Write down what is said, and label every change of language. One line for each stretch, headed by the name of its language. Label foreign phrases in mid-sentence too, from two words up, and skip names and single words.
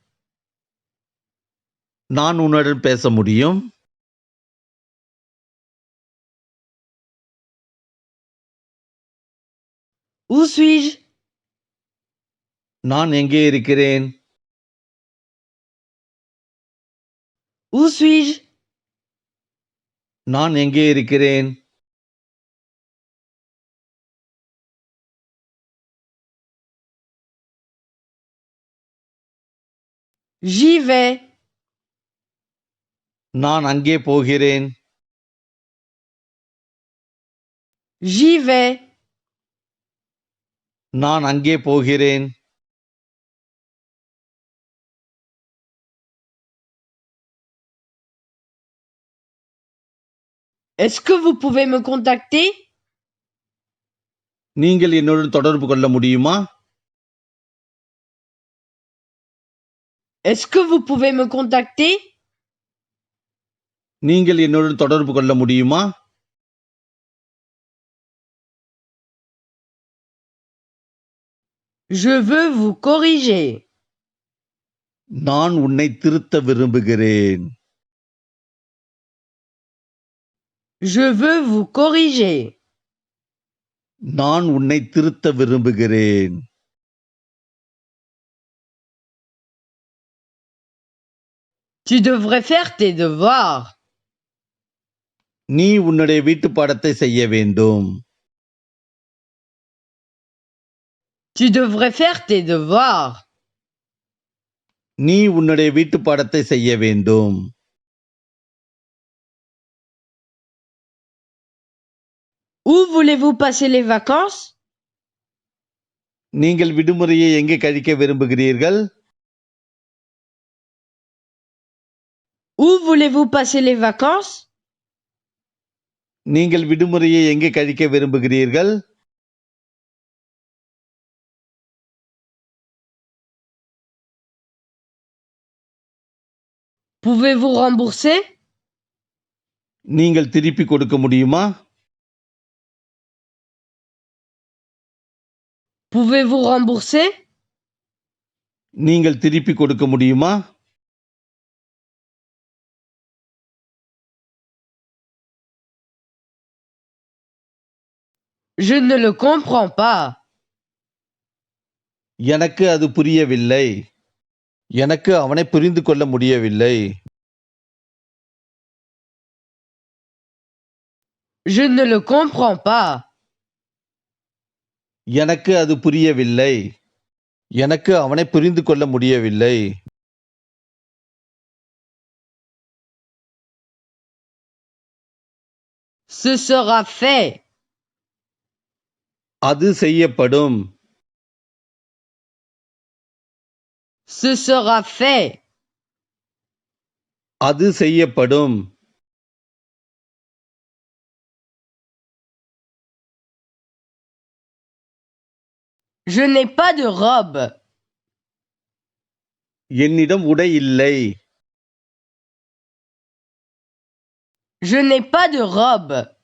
Tamil: நான் உன்னுடன் பேச முடியும்.
French: Où suis-je?
Tamil: நான் எங்கே இருக்கிறேன்?
French: Où suis-je?
Tamil: நான் எங்கே இருக்கிறேன்?
French: J'y vais.
Tamil: நான் அங்கே போகிறேன்.
French: J'y vais.
Tamil: நான் அங்கே போகிறேன்.
French: Est-ce que vous pouvez me contacter?
Tamil: நீங்கள் என்னுடன் தொடர்பு கொள்ள முடியுமா?
French: Est-ce que vous pouvez me contacter?
Tamil: நீங்கள் என்னுடன் தொடர்பு கொள்ள முடியுமா?
French: Je veux vous corriger.
Tamil: நான் உன்னை திருத்த விரும்புகிறேன்.
French: Je veux vous corriger.
Tamil: நான் உன்னை திருத்த விரும்புகிறேன்.
French: Tu devrais faire tes devoirs.
Tamil: நீ உன்னுடைய வீட்டு பாடத்தை செய்ய வேண்டும்.
French: Tu devrais faire tes devoirs.
Tamil: நீ உன்னுடைய வீட்டு பாடத்தை செய்ய வேண்டும்.
French: Où voulez-vous passer les vacances?
Tamil: நீங்கள் விடுமுறையை எங்கே கழிக்க விரும்புகிறீர்கள்?
French: Où voulez-vous passer les vacances?
Tamil: நீங்கள் விடுமுறையை எங்கே கழிக்க விரும்புகிறீர்கள்?
French: Pouvez-vous rembourser?
Tamil: நீங்கள் திருப்பி கொடுக்க முடியுமா?
French: Pouvez-vous rembourser?
Tamil: நீங்கள் திருப்பி கொடுக்க முடியுமா?
French: Je ne le comprends pas.
Tamil: எனக்கு அது புரியவில்லை. எனக்கு அவனை புரிந்து கொள்ள முடியவில்லை.
French: Je ne le comprends pas.
Tamil: எனக்கு அது புரியவில்லை. எனக்கு அவனை புரிந்து கொள்ள முடியவில்லை.
French: Ce sera fait.
Tamil: அது செய்யப்படும்.
French: Ce sera fait.
Tamil: அது செய்யப்படும்.
French: Je n'ai pas de robe.
Tamil: என்னிடம் உடை இல்லை.
French: Je n'ai pas de robe.